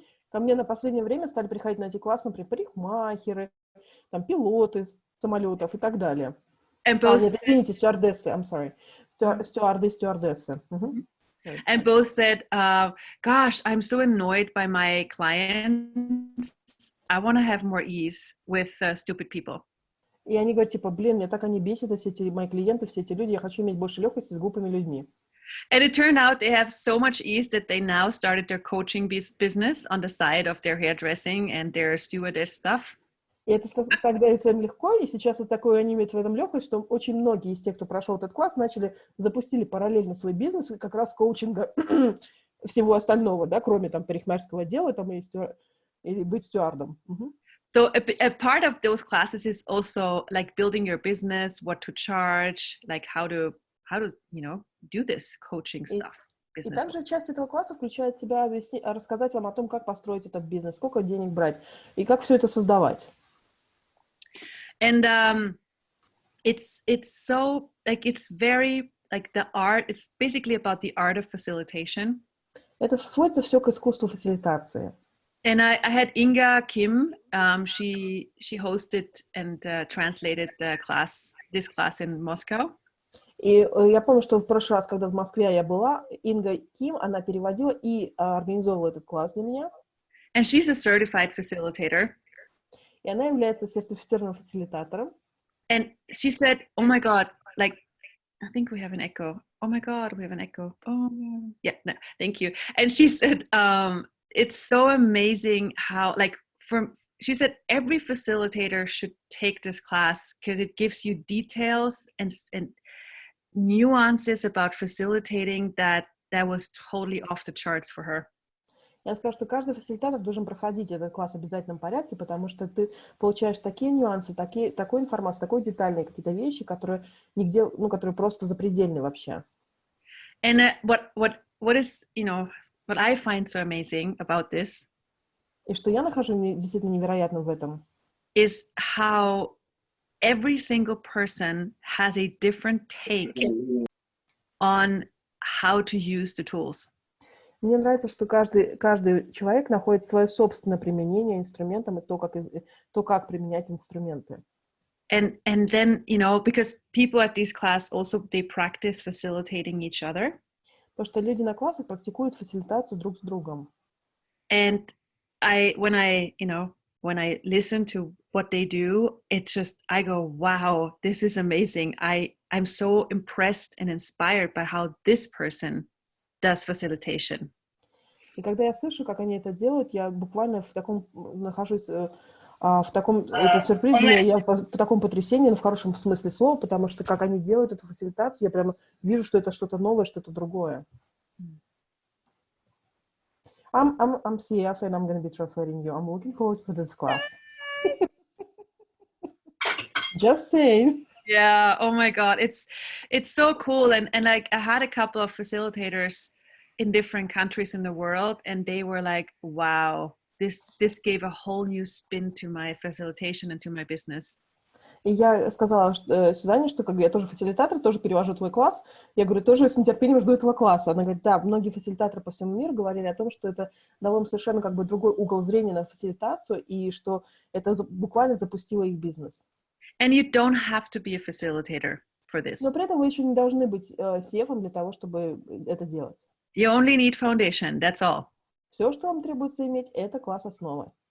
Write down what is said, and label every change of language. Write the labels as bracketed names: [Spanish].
[Russian] Ко мне на последнее время стали приходить на эти классы, например, парикмахеры, там, пилоты самолетов и так далее. [English] And both [Russian] извините, стюардессы, [English] I'm sorry. [Russian] Стюардессы. Mm-hmm. [English] And both said, gosh, I'm so annoyed by my clients. I want to have more ease with stupid people. [Russian] И они говорят, типа, блин, меня так они бесят, все эти мои клиенты, все эти люди, я хочу иметь больше легкости с глупыми людьми. [English] And it turned out they have so much ease that they now started their coaching business on the side of their hairdressing and their stewardess stuff. [Russian] И это тогда это им легко, и сейчас вот такое они имеют в этом легкость, что очень многие из тех, кто прошел этот класс, запустили параллельно свой бизнес как раз коучинга всего остального, да, кроме там парикмахерского дела, там или быть стюардом. [English] So a part of those classes is also like building your business, what to charge, like how to do this coaching stuff. [Russian] И также часть этого класса включает в себя рассказать вам о том, как построить этот бизнес, сколько денег брать и как все это создавать. [English] And it's so like it's very like the art. It's basically about the art of facilitation. [Russian] Это сводится все к искусству фасилитации. [English] And I had Inga Kim. She hosted and translated this class in Moscow. [Russian] И я помню, что в прошлый раз, когда в Москве я была, Инга Ким, она переводила и организовывала этот класс для меня. [English] And she's a certified facilitator. [Russian] И она является сертифицированным фасилитатором. [English] And she said, "Oh my God, like, I think we have an echo. Oh my God, we have an echo. Oh, yeah, no, thank you." And she said, "It's so amazing how, like, she said every facilitator should take this class because it gives you details and nuances about facilitating that was totally off the charts for her." [Russian] Я скажу, что каждый фасилитатор должен проходить этот класс в обязательном порядке, потому что ты получаешь такие нюансы, такую информацию, такие детальные какие-то вещи, которые нигде, которые просто запредельны вообще. [English] And what is, what I find so amazing about this, [Russian] и что я нахожу действительно невероятным в этом, [English] is how every single person has a different take on how to use the tools. [Russian] Мне нравится, что каждый человек находит свое собственное применение инструментам и то, как применять инструменты. [English] And then, because people at this class also, they practice facilitating each other. [Russian] Потому что люди на классах практикуют фасилитацию друг с другом. [English] And when I listen to what they do, I go, wow, this is amazing. I'm so impressed and inspired by how this person does facilitation. [Russian] И когда я слышу, как они это делают, я буквально нахожусь в таком сюрпризе, я в таком потрясении, но в хорошем смысле слова, потому что как они делают эту фасилитацию, я прямо вижу, что это что-то новое, что-то другое. [English] I'm CF and I'm going to be translating you. I'm looking forward to this class. Just saying. Yeah, oh my God, it's so cool, and like I had a couple of facilitators in different countries in the world, and they were like, wow, this gave a whole new spin to my facilitation and to my business. [Russian] И я сказала Сюзанне, что я тоже фасилитатор, тоже перевожу твой класс. Я говорю, тоже с нетерпением жду этого класса. Она говорит, да, многие фасилитаторы по всему миру говорили о том, что это дало им совершенно другой угол зрения на фасилитацию, и что это буквально запустило их бизнес. [English] And you don't have to be a facilitator for this. [Russian] Но при этом вы еще не должны быть CF-ом для того, чтобы это делать. [English] You only need foundation, that's all. [Russian] Все, что вам требуется иметь, это класс основы.